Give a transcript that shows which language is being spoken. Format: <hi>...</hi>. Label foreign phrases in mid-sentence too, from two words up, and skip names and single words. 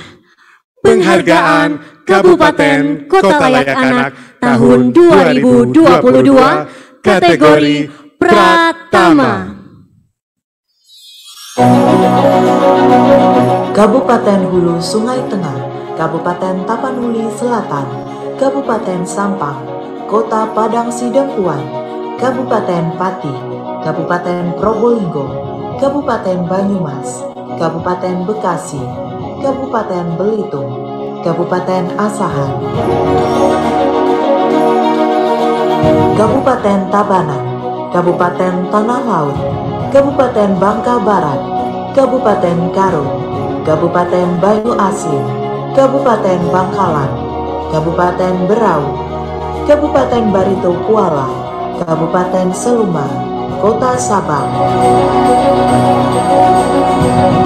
<id>penghargaan Kabupaten Kota Layak Anak tahun 2022 kategori Pratama. Kabupaten Hulu Sungai Tengah, Kabupaten Tapanuli Selatan, Kabupaten Sampang, Kota Padang Sidempuan, Kabupaten Pati, Kabupaten Probolinggo, Kabupaten Banyumas, Kabupaten Bekasi, Kabupaten Belitung, Kabupaten Asahan, Kabupaten Tabanan, Kabupaten Tanah Laut, Kabupaten Bangka Barat, Kabupaten Garut, Kabupaten Banyu Asin, Kabupaten Bangkalan, Kabupaten Berau, Kabupaten Barito Kuala, Kabupaten Seluma, Kota Sabang.</id>